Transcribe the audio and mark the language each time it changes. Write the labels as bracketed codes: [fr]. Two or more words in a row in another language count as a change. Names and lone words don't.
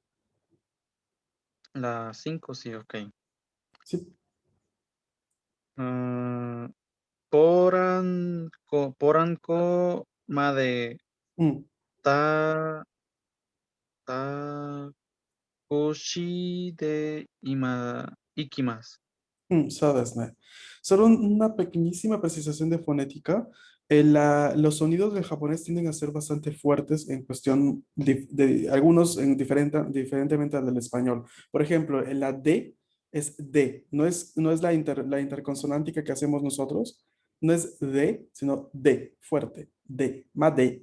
[es] la 5 sí, ok. Sí. [ja] ah, ポランコまで Mm, ta, タクシーで行きます. そうですね。 [es] Solo una pequeñísima precisación de fonética. Los sonidos del japonés tienden a ser bastante fuertes en cuestión de algunos diferentemente al del español. Por ejemplo, en la D es D, no es la interconsonántica que hacemos nosotros, no es D, sino D, fuerte, D, más D.